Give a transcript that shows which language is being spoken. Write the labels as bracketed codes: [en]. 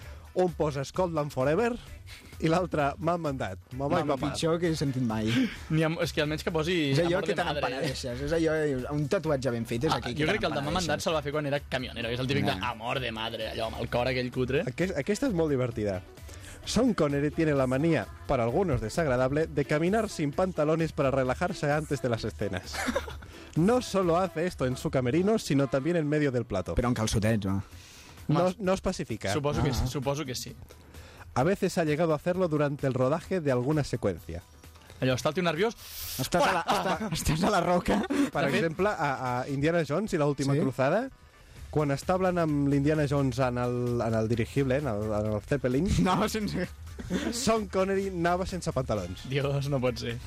[ca] Un posa Scotland Forever i l'altre m'han mandat. Mama no, el pitjor que he sentit mai. Ni amb, és que almenys que posi... És allò que te n'empanadeixes. És allò, un tatuatge ben fet és aquí. Jo crec que el de m'han mandat se'l va fer quan era camioner. És el típic de amor de madre, allò, amb el cor aquell cutre. Aquesta és molt divertida. [es] Sean Connery tiene la manía, para algunos desagradable, de caminar sin pantalones para relajarse antes de las escenas. No solo hace esto en su camerino, sino también en medio del plato. Pero en calçotets, ¿no? No especifica. Supongo que sí. A veces ha llegado a hacerlo durante el rodaje de alguna secuencia. [ca] Allò, està el tio nerviós... Estàs a la roca. Per exemple, a Indiana Jones i l'última cruzada, quan està hablant amb l'Indiana Jones en el dirigible, en el Zeppelin... Sean Connery anava sense pantalons. Dios, no pot ser.